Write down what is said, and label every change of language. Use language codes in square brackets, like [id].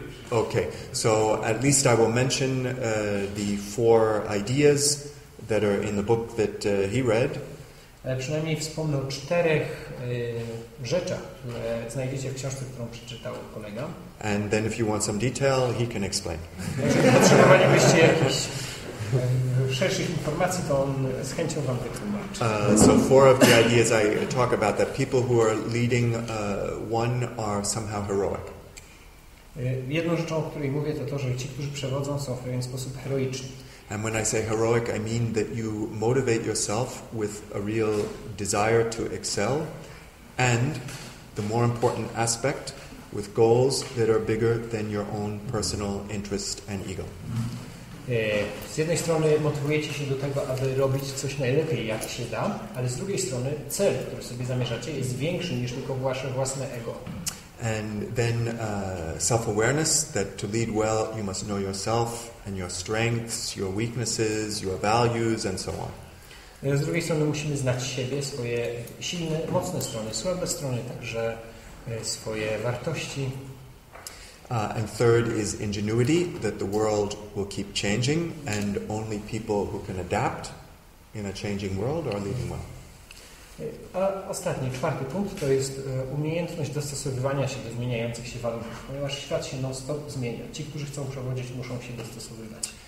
[en] Okay, so at least I will mention the 4 ideas that are in the book that he read. [pl] Przynajmniej wspomnę o 4 rzeczach, które znajdziecie w książce, którą przeczytał kolega. [en] And then if you want some detail, he can explain. [pl] Jeżeli potrzebowalibyście jakichś szerszych informacji, to on z chęcią Wam wytłumaczy. [en] So 4 of the ideas I talk about, that people who are leading one are somehow heroic. [pl] Jedną rzeczą, o której mówię, to to, że ci, którzy przewodzą, są w pewien sposób heroiczni. [en] And when I say heroic, I mean that you motivate yourself with a real desire to excel, and the more important aspect, with goals that are bigger than your own personal interest and ego. [pl] Z jednej strony motywujecie się do tego, aby robić coś najlepiej, jak się da, ale z drugiej strony cel, który sobie zamierzacie, jest większy niż tylko wasze własne ego. [en] And then self-awareness, that to lead well you must know yourself and your strengths, your weaknesses, your values and so on. [pl] Z drugiej strony musimy znać siebie, swoje silne, mocne strony, słabe strony, także swoje wartości. [en] And third is ingenuity, that the world will keep changing and only people who can adapt in a changing world are leading well. [pl] A ostatni, czwarty punkt to jest umiejętność dostosowywania się do zmieniających się warunków, ponieważ świat się non-stop zmienia. Ci, którzy chcą przewodzić, muszą się dostosowywać.